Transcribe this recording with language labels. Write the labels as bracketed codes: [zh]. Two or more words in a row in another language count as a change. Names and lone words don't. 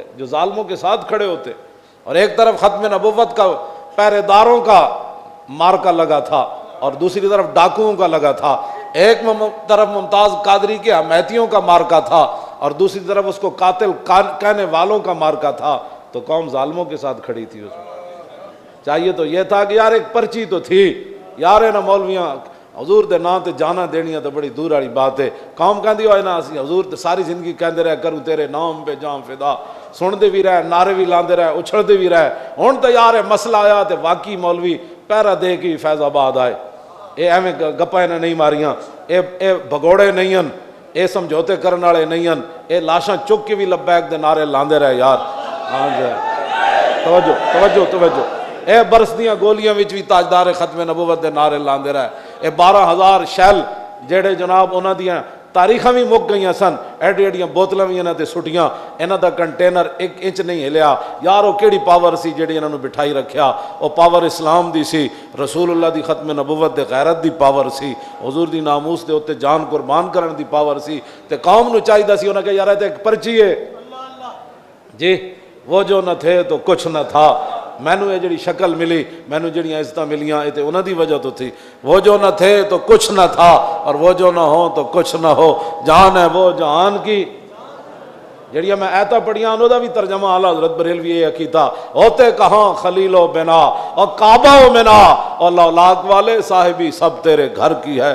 [ur] جو ظالموں کے ساتھ کھڑے ہوتے ہیں. اور ایک طرف ختم نبوت کا پہرے داروں کا مارکا لگا تھا اور دوسری طرف ڈاکوؤں کا لگا تھا. ایک طرف ممتاز قادری کے حمایتیوں کا مارکا تھا اور دوسری طرف اس کو قاتل کہنے والوں کا مارکا تھا. تو قوم ظالموں کے ساتھ کھڑی تھی. اس میں چاہیے تو یہ تھا کہ یار ایک پرچی تو تھی یار، [pa] نہ مولویاں حضور دے نام تے جانا دینیاں تو بڑی دور والی بات ہے. قوم کہندی ہوئے نا اسی حضور تے ساری زندگی کہندے رہے کروں [ur] تیرے نام پہ جام فدا، [pa] سن دے بھی رہے، نعرے بھی لاندے رہے، اچھل دے بھی رہے. ہن تو یار مسئلہ آیا تے واقعی مولوی پیرا دے کے فیض آباد آئے. اے ایویں گپاں نے نہیں ماریاں، اے بھگوڑے نہیں ہیں، اے سمجھوتے کرن والے نہیں ہیں، اے لاشاں چک کے بھی لبیک دے نعرے لاندے رہے یار. ہاں جی توجہ توجہ توجہ. اے برسدیاں گولیاں وچ بھی تاجدار ختم نبوت دے نعرے لاندے رہے. اے 12,000 شیل جڑے جناب انہاں دیاں تاریخاں بھی مک گئیاں سن، ایڈی ایڈیاں بوتلاں بھی انہاں تے سٹیاں، انہاں دا کنٹینر 1 انچ نہیں ہلیا. یار وہ کیڑی پاور سی جڑی انہاں نوں بٹھائی رکھیا؟ وہ پاور اسلام دی سی، رسول اللہ دی ختم نبوت دے غیرت دی پاور سی، حضور دی ناموس دے اوتے جان قربان کرن دی پاور سی. تے قوم نو چاہیدا سی انہاں کہ یار تے ایک پرچی ہے جی، [ur] وہ جو نہ تھے تو کچھ نہ تھا. [pa] مینوں یہ جڑی شکل ملی، مینوں جڑیاں عزتاں ملیاں، یہ تے انہاں دی وجہ تو تھی. [ur] وہ جو نہ تھے تو کچھ نہ تھا اور وہ جو نہ ہو تو کچھ نہ ہو. جان ہے وہ جہان کی. [pa] جڑیاں میں آیتاں پڑھیاں انہوں دا بھی ترجمہ اعلیٰ حضرت بریلوی یہ کیتا، [ur] ہوتے کہاں خلیل و بنا اور کعبہ و منا اور لولاک والے صاحبی سب تیرے گھر کی ہے.